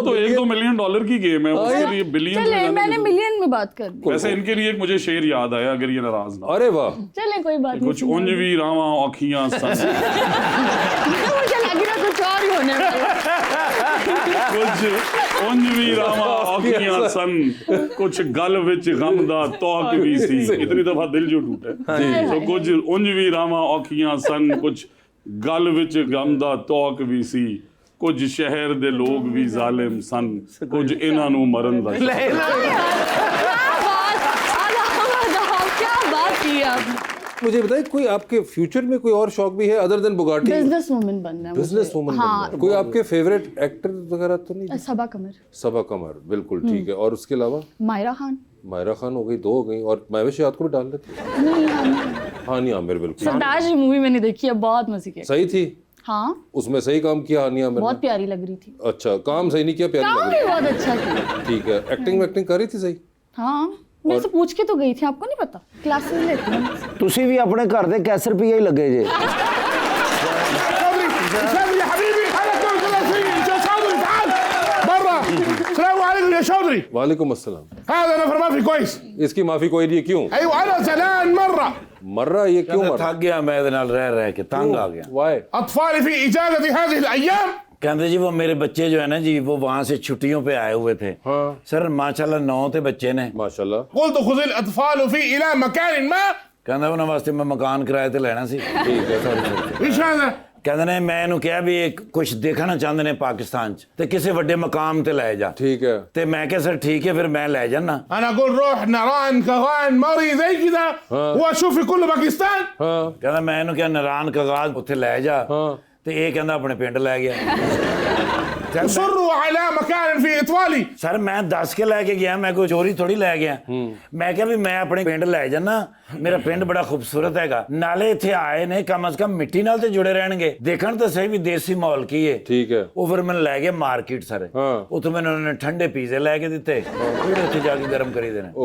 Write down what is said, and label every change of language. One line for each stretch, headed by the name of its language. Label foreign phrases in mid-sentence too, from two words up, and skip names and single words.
Urdu: تو $1-2 ملین کی گیم ہے، اس کے لیے بلین چلے، میں نے ملین میں بات کر دی. ویسے ان کے لیے ایک مجھے شعر یاد آیا، اگر یہ ناراض نہ. ارے واہ, چلے کوئی بات نہیں.
Punjabi: ਕੁਝ ਉਂਜ ਭੀ ਰਾਹਵਾਂ ਔਖੀਆਂ ਸਨ,
Urdu: مجھے لگ رہا کچھ اور ہی ہونے والا ہے.
Punjabi: ਕੁਝ ਉਂਜ ਭੀ ਰਾਹਵਾਂ ਔਖੀਆਂ ਸਨ, ਕੁਝ ਗਲ ਵਿਚ ਗ਼ਮ ਦਾ ਤੌਕ ਭੀ ਸੀ।
Urdu: اتنی دفعہ دل جو ٹوٹے.
Punjabi: ਤਾਂ ਕੁਝ ਉਂਜ ਭੀ ਰਾਹਵਾਂ ਔਖੀਆਂ ਸਨ, ਕੁਝ ਗਲ ਵਿਚ ਗ਼ਮ ਦਾ ਤੌਕ ਭੀ ਸੀ, ਕੁਝ ਸ਼ਹਿਰ ਦੇ ਲੋਕ ਭੀ ਜ਼ਾਲਿਮ ਸਨ, ਕੁਝ ਇਨ੍ਹਾਂ ਨੂੰ ਮਰਨ ਦਾ।
Urdu: کیا بات کی آپ نے. مجھے بتائیے، کوئی آپ کے فیوچر میں کوئی اور شوق بھی ہے
English: other than
Urdu: बुगाटी?
English: business woman
Urdu: بننا ہے مجھے.
English: business woman
Urdu: ہاں. کوئی آپ کے
English: favourite actor
Urdu: وغیرہ تو نہیں? सबा कमर। صبا قمر، بالکل ٹھیک ہے۔ اور اس کے علاوہ? मायरा खान। مائرہ خان ہو گئی، 2 ہو گئی، اور مہوش یاد کو بھی ڈال لیتے. نہیں, ہانیہ عامر، بالکل سرتاج مووی میں نے دیکھی ہے، بہت مزے کی. صحیح تھی. ہاں, اس میں صحیح کام کیا ہانیہ عامر بہت نے? پیاری لگ رہی تھی. اچھا، کام صحیح نہیں کیا، پیاری کام لگ بھی رہی. بہت اچھا کیا. ٹھیک ہے، ایکٹنگ کر رہی تھی صحیح? ہاں، میں سے پوچھ کے تو گئی تھی، آپ کو نہیں پتا? کلاسز لیتی ہوں.
Punjabi: ਤੁਸੀ ਭੀ ਅਪਣੇ ਘਰ ਦੇ ਕੈਸੇ ਰੁਪਏ ਹੀ ਲੱਗੇ ਜੇ?
Arabic: حبيبي خلك تقول 30 انت صابر تعال برا السلام عليكم يا चौधरी وعليكم السلام. هذا नफर ما في كويस
Urdu: اس کی معافی کوئی نہیں ہے، کیوں
Arabic: ايوه انا زعلان مره
Urdu: مر رہا ہے یہ، کیوں مر رہا تھک گیا میں
Punjabi: ਇਹਦੇ ਨਾਲ ਰਹਿ ਕੇ ਤੰਗ ਆ ਗਿਆ वाई
Arabic: اطفالي في اجازه هذه الايام
Urdu: کہتے جی وہ میرے بچے جو ہے نا جی وہ وہاں سے چھٹیوں پہ آئے ہوئے تھے سر ماشاءاللہ 9 تھے بچے نے ماشاءاللہ.
Arabic: قلت خذ الاطفال في الى مكان ما
Punjabi: ਕਹਿੰਦਾ ਉਹਨਾਂ ਵਾਸਤੇ ਮੈਂ ਮਕਾਨ ਕਿਰਾਏ ਤੇ ਲੈਣਾ ਸੀ
Urdu: ٹھیک ہے
Arabic: ايش هذا
Punjabi: ਕਹਿੰਦੇ ਨੇ ਮੈਂ ਇਹਨੂੰ ਕਿਹਾ ਵੀ ਇਹ ਕੁਝ ਦੇਖਣਾ ਚਾਹੁੰਦੇ ਨੇ ਪਾਕਿਸਤਾਨ 'ਚ ਤੇ ਕਿਸੇ ਵੱਡੇ ਮਕਾਮ ਤੇ ਲੈ ਜਾ
Urdu: ٹھیک ہے.
Punjabi: ਤੇ ਮੈਂ ਕਿਹਾ ਸਰ ਠੀਕ ਹੈ ਫਿਰ ਮੈਂ ਲੈ ਜਾਣਾ
Arabic: انا اقول روح ناران كغان ماري زي كذا واشوف في كل باكستان
Urdu: ہاں
Punjabi: ਕਹਿੰਦਾ ਮੈਂ ਇਹਨੂੰ ਕਿਹਾ ਨਰਾਨ ਕਗਾਜ਼ ਉੱਥੇ ਲੈ ਜਾ ਤੇ ਇਹ ਕਹਿੰਦਾ ਆਪਣੇ ਪਿੰਡ ਲੈ ਗਿਆ
Arabic: اصروا على مكان في اطفالي
Punjabi: ਸਰ ਮੈਂ ਦੱਸ ਕੇ ਲੈ ਕੇ ਗਿਆ ਮੈਂ ਕੋਈ ਚੋਰੀ ਥੋੜੀ ਲੈ ਗਿਆ ਮੈਂ ਕਿਹਾ ਵੀ ਮੈਂ ਆਪਣੇ ਪਿੰਡ ਲੈ ਜਾਣਾ ਮੇਰਾ ਪਿੰਡ ਬੜਾ ਖੂਬਸੂਰਤ ਹੈਗਾ ਨਾਲੇ ਇੱਥੇ ਆਏ ਨੇ ਕਮ ਸੇ ਕਮ ਮਿੱਟੀ ਨਾਲ ਤੇ ਜੁੜੇ ਰਹਿਣਗੇ ਦੇਖਣ ਤਾਂ ਸਹੀ ਵੀ ਦੇਸੀ ਮਾਹੌਲ ਕੀ ਹੈ
Urdu: ٹھیک ہے.
Punjabi: ਉਹ ਫਿਰ ਮੈਨੂੰ ਲੈ ਗਏ ਮਾਰਕੀਟ ਸਰ ਉੱਥੇ ਮੈਨੂੰ ਉਹਨਾਂ ਨੇ ਠੰਡੇ ਪੀਜ਼ੇ ਲੈ ਕੇ ਦਿੱਤੇ ਜਿਹੜੇ ਉੱਥੇ ਜਾ ਕੇ ਗਰਮ ਕਰੀਦੇ ਨੇ